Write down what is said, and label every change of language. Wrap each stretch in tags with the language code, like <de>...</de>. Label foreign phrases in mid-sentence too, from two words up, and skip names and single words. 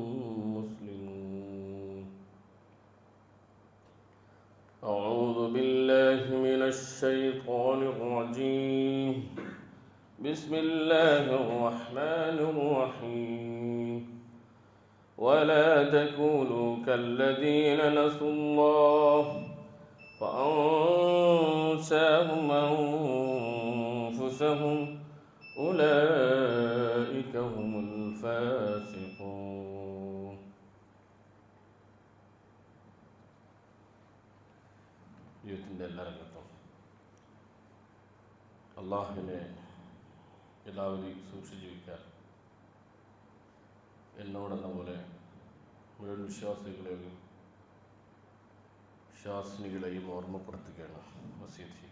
<ar>مسلمون أعوذ بالله من الشيطان الرجيم بسم الله الرحمن الرحيم ولا تكونوا كالذين نسوا الله فأنساهم أنفسهم أولئك هم الفاسقون</ar> <ml>ജീവിതത്തിൻ്റെ എല്ലാ രംഗത്തും അള്ളാഹുവിനെ എല്ലാവരെയും സൂക്ഷിച്ച് ജീവിക്കാൻ എന്നോടെന്ന പോലെ മുഴുവൻ വിശ്വാസികളെയും വിശ്വാസിനികളെയും ഓർമ്മപ്പെടുത്തുകയാണ് വസിയത്ത് ചെയ്യുക.</ml>